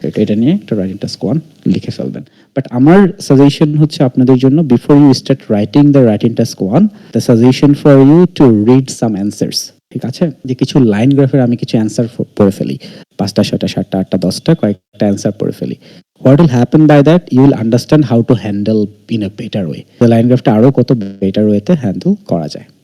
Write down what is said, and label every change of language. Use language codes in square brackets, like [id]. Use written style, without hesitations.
[bn] এটা নিয়ে একটা রাইটিং টাস্ক 1 লিখে ফেলবেন। বাট আমার সাজেশন হচ্ছে আপনাদের জন্য, [en] Before you start writing the writing task 1, the suggestion for you to read some answers. [bn] ঠিক আছে, যে কিছু লাইন গ্রাফের আমি কিছু অ্যান্সার পড়ে ফেলি, 5টা 6টা 7টা 8টা 10টা কয়েকটা অ্যান্সার পড়ে ফেলি। [en] What will happen by that? You will understand how to handle in a better way. [bn] The line graph টা আরো কত better way তে handle করা যায়।